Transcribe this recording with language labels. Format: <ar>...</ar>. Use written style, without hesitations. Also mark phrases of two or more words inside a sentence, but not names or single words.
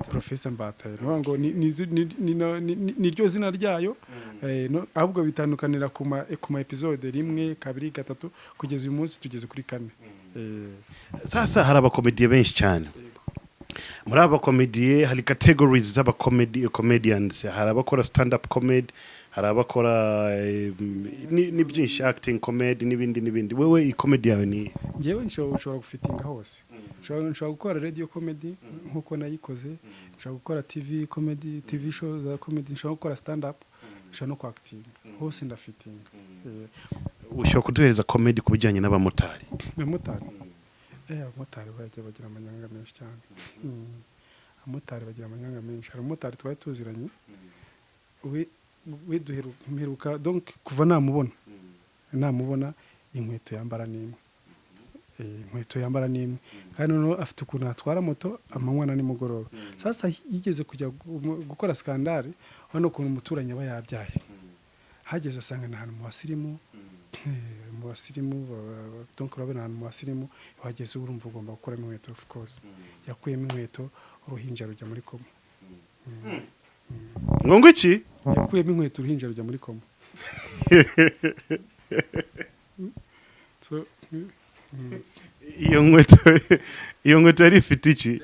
<rw>Professor Mbata no ngo ni ryo zina ryayo ahubwo bitandukanira ku ma episode 1 2 3 kugeza uyu munsi tugeze kuri 4. Sasa hari abakomediye benshi cyane. Muri aba comedy hari categories z'aba comedians, hari abakora</rw> <en>stand up comedy,</en> <rw>hari abakora ni byinshi,</rw> <en>acting comedy</en> <rw>n'ibindi. Wewe i comedy yawe ni ngewe nshobora gufitinga hose. Nshobora gukora</rw> <en>radio comedy</en> <rw>nkuko nayikoze, nshobora gukora</rw> <en>TV comedy, TV show</en> <rw>za comedy, nshobora gukora</rw> <en>stand up,</en> <rw>nshobora no ku acting hose ndafitinga. Ushobora kuduhereza comedy kubijyanye n'abamotari. Abamotari bagira amanyanga menshi cyane. Abamotari bagira amanyanga menshi. Hari umumotari twari tuziranye. We duheruka donc kuva namubona inkweto yambara n'imwe. Kandi no afite ukuntu atwara moto amanywa na nimugoroba. Sasa yigeze kujya gukora skandale hano ukuntu umuturanye aba yabyaye. Hageze asanga n'ahantu mu basirimu donc urabona ahantu mu basirimu wageze urumva ugomba gukora inkweto</rw> <en>of course.</en> <rw>Yakuyemo inkweto uruhinja rujya muri koma. Ngo iki? Yakuyemo inkweto uruhinja rujya muri koma. So iyo nkweto yari ifite iki?</rw>